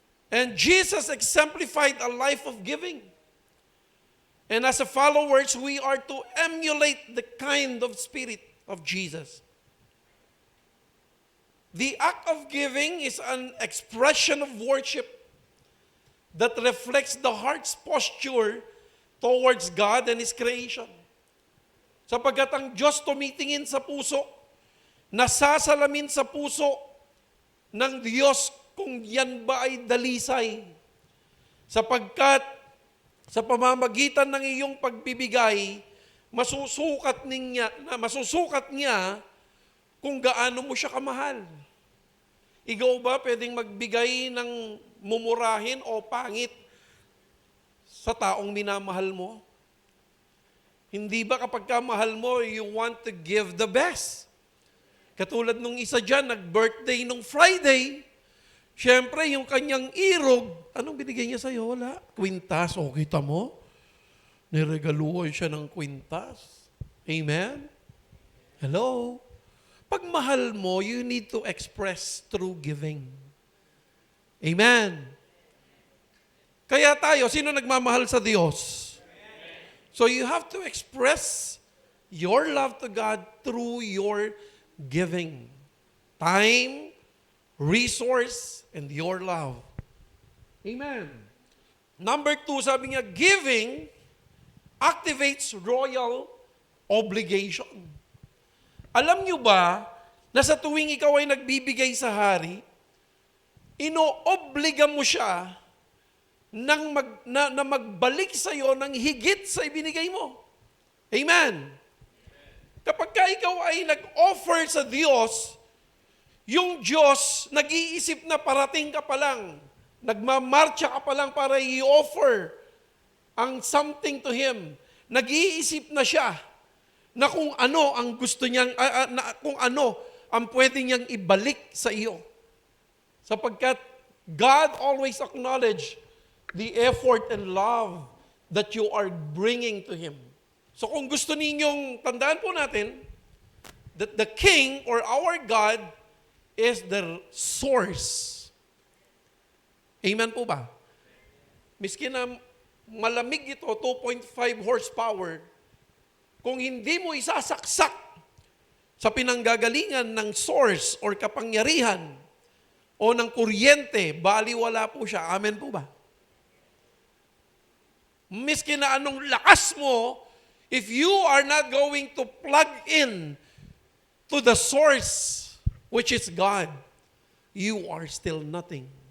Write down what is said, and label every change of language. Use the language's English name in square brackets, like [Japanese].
[English] And Jesus exemplified a life of giving. And as a followers, we are to emulate the kind of spirit of Jesus. The act of giving is an expression of worship that reflects the heart's posture towards God and His creation. [Filipino] Sapagkat ang Diyos tumitingin sa puso, nasasalamin sa puso ng Diyos kung yan ba ay dalisay. Sapagkat sa pamamagitan ng iyong pagbibigay, masusukat niya kung gaano mo siya kamahal. Ikaw ba pwedeng magbigay ng mumurahin o pangit sa taong minamahal mo? Hindi ba kapag mahal mo, [English] you want to give the best? [Filipino] Katulad nung isa dyan, nag-birthday nung Friday, siyempre yung kanyang irog, anong binigay niya sa'yo? Wala. Kwintas, o kita mo? Niregaluhan siya ng kwintas. Amen? Hello? Pag mahal mo, [English] you need to express through giving. Amen? [Filipino] Kaya tayo, sino nagmamahal sa Diyos? [English] So you have to express your love to God through your giving. Time, resource, and your love. Amen. Number 2, [Filipino] sabi niya, [English] giving activates royal obligation. [Filipino] Alam niyo ba na sa tuwing ikaw ay nagbibigay sa hari, inoobliga mo siya na magbalik sa iyo ng higit sa ibinigay mo. Amen. Kapag ikaw ay nag-offer sa Diyos, yung Diyos nag-iisip na parating ka pa lang, nagmamarcha ka pa lang para i-offer ang [English] something to Him. [Filipino] Nag-iisip na siya na kung ano ang gusto niyang, kung ano ang pwede niyang ibalik sa iyo. Sapagkat [English] God always acknowledge the effort and love that you are bringing to Him. So [Filipino] kung gusto ninyong tandaan po natin [English] that the King or our God is the source. Amen [Filipino] po ba? Miski na malamig ito, 2.5 horsepower, kung hindi mo isasaksak sa pinanggagalingan ng source or kapangyarihan o ng kuryente, baliwala po siya. Amen po ba? Miski na anong lakas mo, [English] if you are not going to plug in to the source, which is God, you are still nothing.